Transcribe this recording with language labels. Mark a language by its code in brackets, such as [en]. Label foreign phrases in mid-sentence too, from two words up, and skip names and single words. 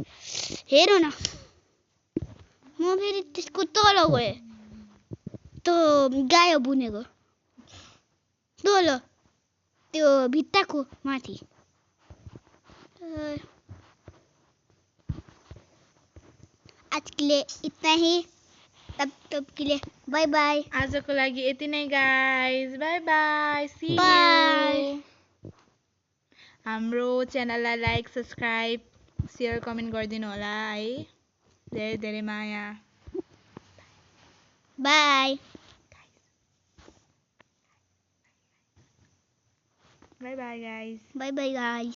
[ne] हेर न म फेरि त्यसको तल गएँ त गायो बुनेको तल त्यो भित्ताको माथि [hi] आज के लिए इतना ही तब के लिए [en] bye bye [ne] आजको लागि यति नै [en] guys bye bye see Bye. [ne] यू हाम्रो च्यानललाई [en] like subscribe share comment [ne] गरिदिनु होला है धेरै धेरै माया [en] बाय bye bye guys bye bye guys